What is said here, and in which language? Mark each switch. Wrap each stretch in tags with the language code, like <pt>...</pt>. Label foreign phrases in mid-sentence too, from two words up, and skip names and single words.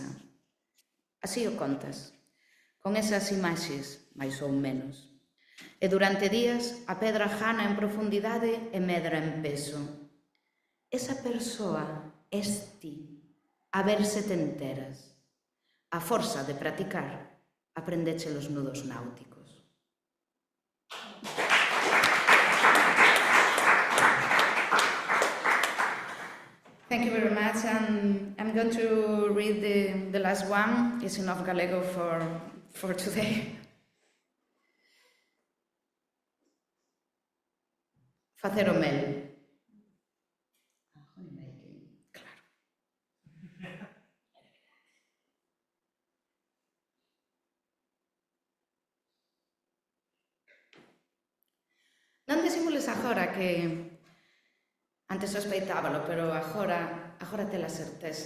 <gl>Así o contas, con esas imaxes, máis ou menos. E durante días a pedra jana en profundidade e medra en peso. Esa persoa es ti, a ver se te enteras. A forza de practicar, aprendeche los nudos náuticos.</gl> <en>Thank you very much, and I'm going to read the last one. It's enough Galego for today.</en> <gl>Facer o mel. Claro. Non disimules agora que antes sospeitábalo, pero agora tes a certeza.</gl>